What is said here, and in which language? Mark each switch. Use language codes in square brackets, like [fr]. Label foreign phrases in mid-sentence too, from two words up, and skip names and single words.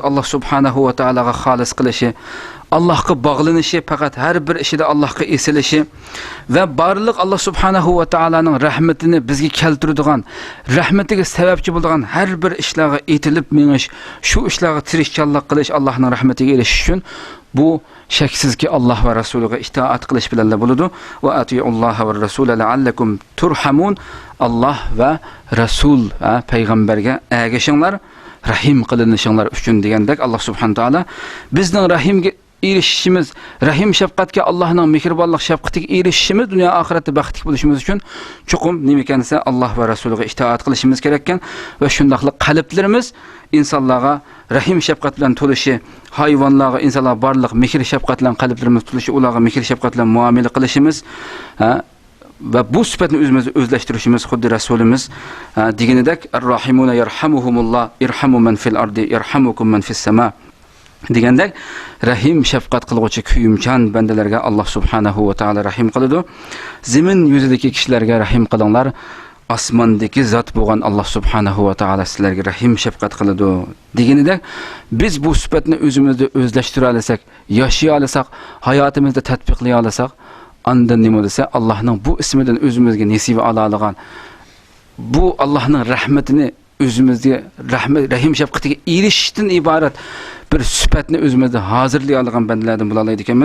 [uz] Allah subhanahu va taologa xolis qilishi, Allohga bog'lanishi, faqat har bir ishida Allohga esilishi va barliq Allah subhanahu va taoloning rahmatini bizga keltiradigan, rahmatiga sababchi bo'ladigan har bir ishlarga etilib menish, shu ishlarga tirishchanlik qilish Allohning rahmatiga erishish uchun bu shaksizki Allah va rasuliga itoat qilish bilan bo'ladi. [ar] وأطيعوا الله والرسول لعلكم ترحمون. [uz] Allah va rasul payg'ambarga ergashinglar, rahim qilinishinglar uchun degandek Allah [ar] سبحانه وتعالى [uz] bizning rahimga erishishimiz, rahim shafqatga, Allohning mehribonlik shafqatiga erishishimiz dunyo oxiratda baxtli bo'lishimiz uchun cho'qim nima ekansa Alloh va rasuliga itoat qilishimiz kerak ekan va shundaqli qalblarimiz insonlarga rahim shafqat bilan to'lishi, hayvonlarga, insonlarga barliq mehr shafqat bilan qalblarimiz to'lishi, ularga mehr shafqat bilan muomala qilishimiz va bu sifatni o'zimizga o'zlashtirishimiz xuddi rasulimiz deganidek [ar] الراحمون يرحمهم الله ارحموا من في الأرض يرحمكم من في السماء [uz] degandek rahim shafqat qiluvchi kuyimchan bandalarga Allah [ar] سبحانه وتعالى [uz] rahim qiladi. Zamin yuzidagi kishilarga rahim qilinglar. osmondagi zot bo'lgan Alloh [ar] سبحانه وتعالى [uz] sizlarga rahim shafqat qiladi deganida biz bu sifatni o'zimizda o'zlashtira olsak, yashay olsak, hayotimizda tatbiqlay olsak, andan nima desa Allohning bu ismidan o'zimizga nasiba ola olgan bu Allohning rahmatini o'zimizga rahim shafqatiga erishishdan iborat bir sifatni o'zimizda hozirlay olgan bandalardan bo'la oladi ekanmiz.